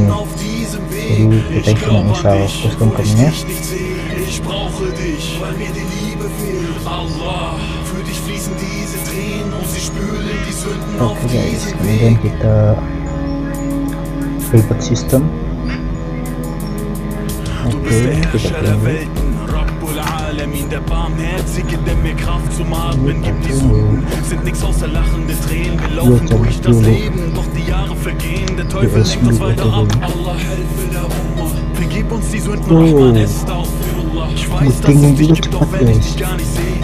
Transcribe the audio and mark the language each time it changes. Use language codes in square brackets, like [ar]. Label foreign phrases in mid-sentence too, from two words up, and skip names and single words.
[id] Jadi kita cuma install custom ROM-nya. Oke guys, kemudian kita reboot system. Oke, kita tunggu. [de] Der Barmherzige, der mir Kraft zum Atmen gibt. Die Sünden sind nichts außer lachende Tränen. Wir laufen durch das Leben, doch die Jahre vergehen. Der Teufel lenkt uns weiter ab. Allah helfe der Umma. Vergib uns die Sünden, Rahman, Astaghfirullah. Ich weiß, dass es dich gibt, auch wenn ich dich gar nicht sehe.